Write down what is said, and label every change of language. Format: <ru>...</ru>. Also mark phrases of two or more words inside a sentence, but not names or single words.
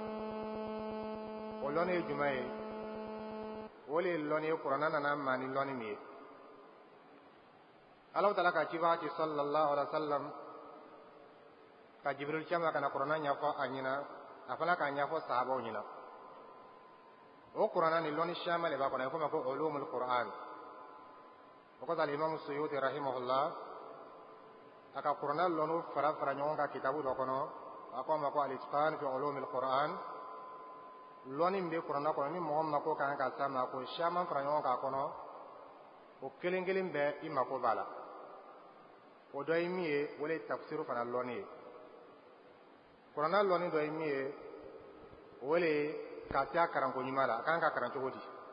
<bm>o lɔnni ye jumɛn ye o le ye lɔnni ye kuranna nana ma ni lɔnni min ye Allahu Taala ka ciba ci</bm> <ar>صلى الله عليه وسلم</ar> <bm>ka Jibril cama kana kuranna ɲɛfɔ a ɲɛna a fana k'a ɲɛfɔ sahabaw ɲɛna o kuranna ni lɔnni caman de b'a kɔnɔ a bɛ fɔ o ma ko</bm> <ar>علوم القرآن</ar> <bm>o kosɔn al-Imam Suyuti rahimahullah a ka kuranna lɔnniw fara fara ɲɔgɔn kan kitabu dɔ kɔnɔ a ko a ma ko al-Itqan fi ulumil Qur'an lɔnni min bɛ kuranna kɔnɔ ni mɔgɔ min mako kan ka s'a ma ko caman fara ɲɔgɔn kan a kɔnɔ o kelen kelen bɛɛ i mako b'a la o dɔ ye min ye o le ye tafsiru fana lɔnni ye kuranna lɔnni dɔ ye min ye o le ye ka se a karanko ɲuman la a kan ka karan cogo di</bm>